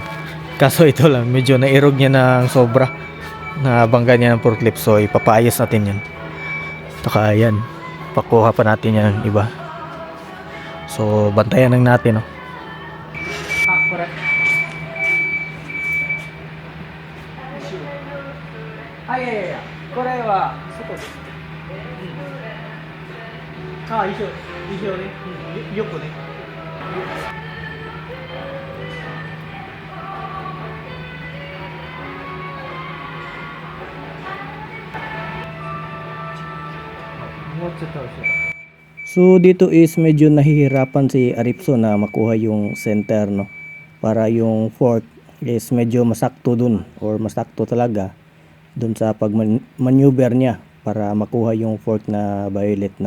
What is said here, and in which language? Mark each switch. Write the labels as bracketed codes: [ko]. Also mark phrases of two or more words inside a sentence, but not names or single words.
[tl] Kaso ito lang, medyo nairog niya ng sobra, nabangga niya ng forklift. So ipapaayos natin yan. Taka yan, pakuha pa natin yan iba. So bantayan lang natin, no. Ay, [ja] これは外です. 一緒ね. 横ね. [tl] So dito is medyo nahihirapan si Aripso na makuha yung center, no, para yung fork is medyo masakto dun, or masakto talaga dun sa pag maneuver niya para makuha yung fork na violet, no.